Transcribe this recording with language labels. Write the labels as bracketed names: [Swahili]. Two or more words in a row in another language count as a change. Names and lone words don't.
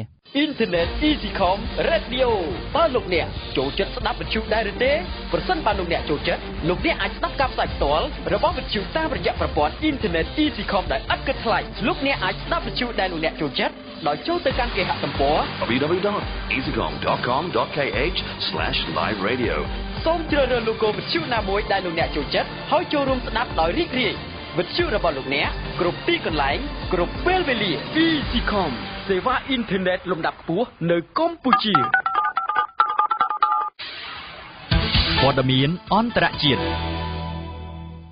[Khmer] Internet EasyCom Radio បើលោកអ្នកចូលចិត្តស្ដាប់វិទ្យុដែរឬទេប្រសិនបើលោកអ្នកចូលចិត្តលោកអ្នកអាចស្ដាប់ការផ្សាយផ្ទាល់របស់វិទ្យុតាមរយៈប្រព័ន្ធ Internet EasyCom ដែលឥតគិតថ្លៃលោកអ្នកអាចស្ដាប់វិទ្យុដែលលោកអ្នកចូលចិត្តដោយចូលទៅកាន់គេហទំព័រ www.easycom.com.kh/live-radio សូមជ្រើសរើស logo វិទ្យុណាមួយដែលលោកអ្នកចូលចិត្តហើយចូលរួមស្ដាប់ដោយរីករាយវិទ្យុរបស់លោកអ្នកគ្រប់ទីកន្លែងគ្រប់ពេលវេលា EasyCom សេវាអ៊ីនធឺណិតលំដាប់ខ្ពស់នៅកម្ពុជា ព័ត៌មានអន្តរជាតិ